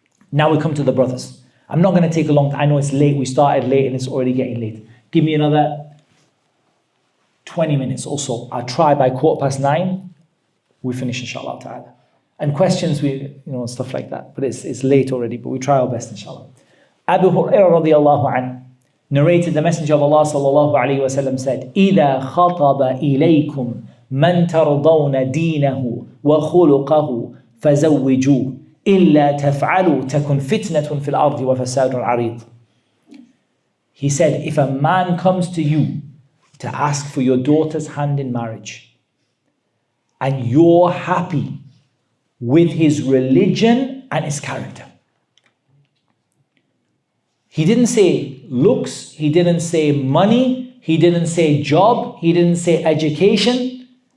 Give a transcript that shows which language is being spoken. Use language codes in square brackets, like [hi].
[en] Now we come to the brothers. I'm not going to take a long time. I know it's late. We started late and it's already getting late. Give me another 20 minutes or so. I'll try by 9:15. We finish, inshallah ta'ala. And questions, stuff like that. But it's late already, but we try our best, inshallah. Abu Hurairah radiallahu anhu narrated, the Messenger of Allah sallallahu alayhi wa sallam said, [ar] إِذَا خَطَبَ إِلَيْكُمْ مَنْ تَرْضَوْنَ دِينَهُ وَخُلُقَهُ فَزَوِّجُوهُ إِلَّا تَفْعَلُوا تَكُنْ فِتْنَةٌ فِي الْأَرْضِ وَفَسَادٌ عَرِيضٌ. [en] He said, if a man comes to you to ask for your daughter's hand in marriage, and you're happy with his religion and his character. He didn't say looks, he didn't say money, he didn't say job, he didn't say education.